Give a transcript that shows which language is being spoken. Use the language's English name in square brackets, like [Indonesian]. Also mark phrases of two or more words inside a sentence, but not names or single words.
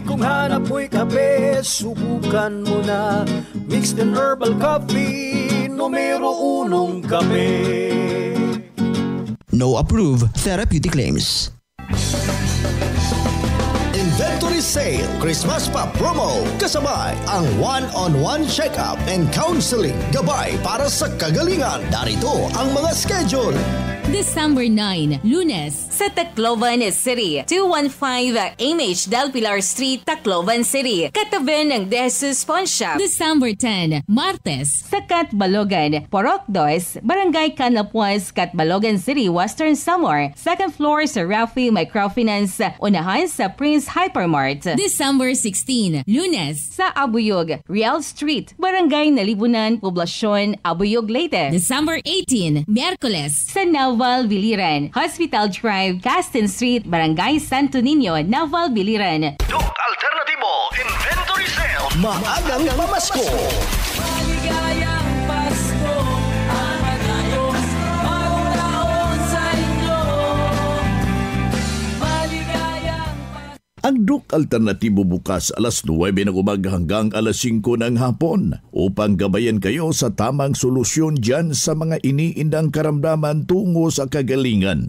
[Filipino] Kung hanap mo'y kape, subukan mo na Mixed 10 Herbal Coffee. Numero 1, kape. [English] No approved therapeutic claims. Inventory Sale Christmas pa promo. [Filipino] Kasabay ang [English] one-on-one check-up and counseling. [Filipino] Gabay para sa kagalingan. Darito ang mga schedule. December 9, Lunes, sa Tacloban City, 215 MH Del Pilar Street, Tacloban City, katabi ng Jesus Pawn Shop. December 10, Martes, sa Catbalogan, Porok 2, Barangay Canapuas, Catbalogan City, Western Samar, 2nd floor sa Rafi Microfinance, unahan sa Prince Hypermart. December 16, Lunes, sa Abuyog, Real Street, Barangay Nalibunan, Poblasyon, Abuyog, Leyte. December 18, Miyerkules, sa Naval Biliran, Hospital Drive, Castin Street, Barangay Santo Niño, Naval Biliran. Doc Alternatibo Inventory Sale. Maagang pamasko. Maligayang Pasko, ang manayos, bagong taon sa inyo. Maligayang Pasko. Ang Doc Alternatibo bukas alas 9 ng umaga hanggang alas 5 ng hapon upang gabayan kayo sa tamang solusyon dyan sa mga iniindang karamdaman tungo sa kagalingan.